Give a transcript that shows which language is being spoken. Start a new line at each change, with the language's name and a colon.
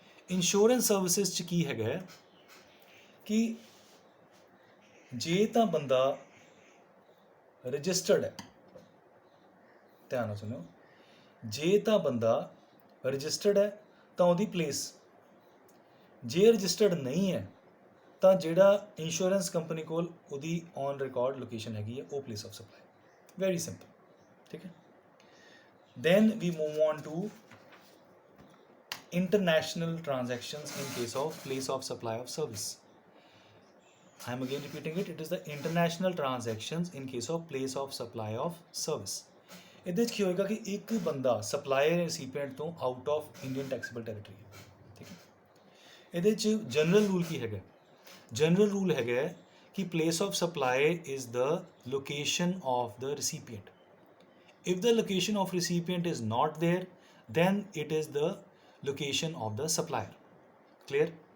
Punjabi: Insurance services 'ਚ ਕੀ ਹੈਗਾ ਕਿ ਜੇ ਤਾਂ ਬੰਦਾ ਰਜਿਸਟਰਡ ਹੈ, ਧਿਆਨ ਨਾਲ ਸੁਣੋ, ਜੇ ਤਾਂ ਬੰਦਾ ਰਜਿਸਟਰਡ ਹੈ ਤਾਂ ਉਹਦੀ ਪਲੇਸ, ਜੇ ਰਜਿਸਟਰਡ ਨਹੀਂ ਹੈ ਤਾਂ ਜਿਹੜਾ ਇੰਸ਼ੋਰੈਂਸ ਕੰਪਨੀ ਕੋਲ ਉਹਦੀ ਔਨ ਰਿਕਾਰਡ ਲੋਕੇਸ਼ਨ ਹੈਗੀ ਹੈ ਉਹ place of supply.
English: very simple,
Punjabi: ਠੀਕ ਹੈ।
English: Then we move on to international transactions in case of place of supply of service. I am again repeating it, it is the international transactions in case of place of supply of service.
Punjabi: ਇਹਦੇ 'ਚ ਕੀ ਹੋਏਗਾ ਕਿ ਇੱਕ ਬੰਦਾ supplier ਰਿਸੀਪੀਐਂਟ ਤੋਂ out of Indian taxable territory, ਠੀਕ ਹੈ। ਇਹਦੇ 'ਚ ਜਨਰਲ ਰੂਲ ਕੀ ਹੈਗਾ, ਜਨਰਲ ਰੂਲ ਹੈਗਾ ਕਿ
English: Place of supply is the location of the recipient. If the location of recipient is not there, then it is the location of the supplier. Clear?